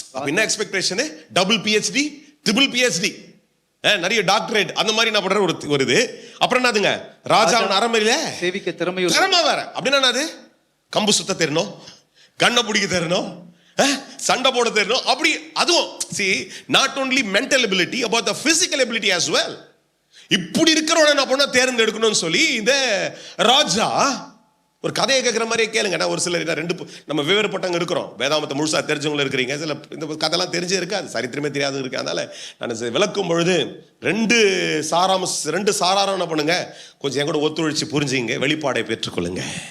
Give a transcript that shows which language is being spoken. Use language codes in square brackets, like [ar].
[ta] என்ன expectation, double PhD triple PhD, நிறைய doctorate அந்த மாதிரி என்ன பண்ற ஒரு இது. அப்புறம் என்னதுங்க, ராஜாவின் அரண்மனையில சேவிக்க திறமை வேற. அப்படின்னா என்னது, கம்பு சுத்த தெரியணும், கண்ணை பிடிக்க தெரியணும், சண்டை போட தெரியணும். அப்படி அதுவும் [en] see not only mental ability about the physical ability as well. [ta] இப்படி இருக்கிறவன என்ன பண்ண தேர்ந்தெடுக்கணும்னு சொல்லி இந்த ராஜா ஒரு கதையை கேட்குற மாதிரியே கேளுங்க. நான் ஒரு சிலர் நம்ம வேறுபட்டவங்க இருக்கிறோம், வேதாமத்தை முழுசா தெரிஞ்சவங்களும் இருக்கிறீங்க, சில இந்த கதையெல்லாம் தெரிஞ்சே இருக்காது, சரித்திரமே தெரியாது இருக்கு. அதனால நான் விளக்கும் பொழுது ரெண்டு சாராரம் என்ன பண்ணுங்க, கொஞ்சம் என் கூட ஒத்துழைச்சி புரிஞ்சுங்க, வெளிப்பாடை பெற்றுக்கொள்ளுங்க.